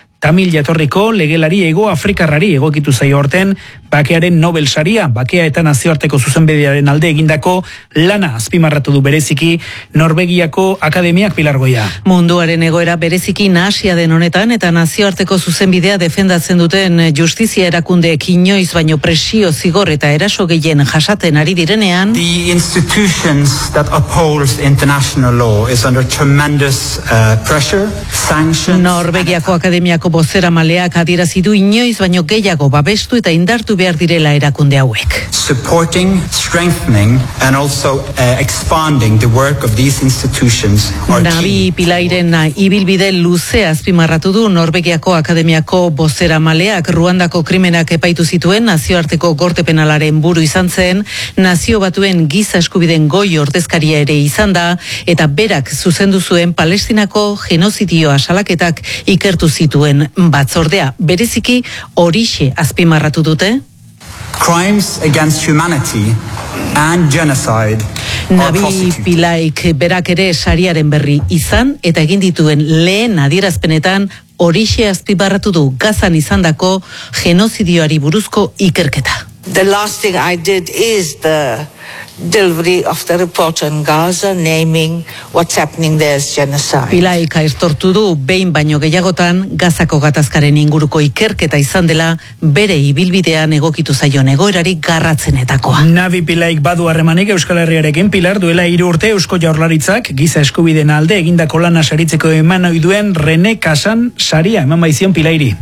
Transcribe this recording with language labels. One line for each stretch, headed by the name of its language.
Basque: Tamil jatorriko legelari Hego Afrikarrari egokitu zaio horten bakearen Nobel saria, bakea eta nazioarteko zuzenbidearen alde egindako lana azpimarratu du bereziki Norvegiako akademiak Pilargoia. Munduaren egoera bereziki nahasia den honetan eta nazioarteko zuzenbidea defendatzen duten justizia erakundeek inoiz baino presio zigor eta eraso gehien jasaten ari direnean,
English: the institutions that uphold international law is under tremendous pressure, sanctions.
Basque: Norvegiako akademia ko bozera maleak adierazi du inoiz baino gehiago babestu eta indartu behar direla erakunde hauek.
English: Supporting, strengthening and also expanding the work of these institutions.
Basque: Nabi Pillayren ibilbide luzea azpimarratu du Norvegiako akademiako bozera maleak. Ruandako krimenak epaitu zituen nazioarteko gorte penalaren buru izan zen, nazio batuen giza eskubiden goi ordezkaria ere izan da, eta berak zuzendu zuen Palestinako genozidioa salaketak ikertu zituen duen batzordea. Bereziki horixe azpimarratu dute.
English: Crimes against humanity and genocide.
Basque: Nabi Pillayk berak ere sariaren berri izan eta egin dituen lehen adierazpenetan horixe azpimarratu du Gazan izandako genozidioari buruzko ikerketa.
English: The last thing I did is the delivery of the report on Gaza naming what's happening there as genocide.
Basque: Pillayk aitortu du behin baino gehiagotan Gazako gatazkaren inguruko ikerketa izan dela bere ibilbidean egokitu zaion egoerari garratzenetakoa. Nabi Pillayk badu harremanik Euskal Herriarekin. Pilar, duela 3 urte Eusko Jaurlaritzak giza eskubideen alde egindako lana saritzeko eman ohi duen René Cassin saria eman baizion Pillayri.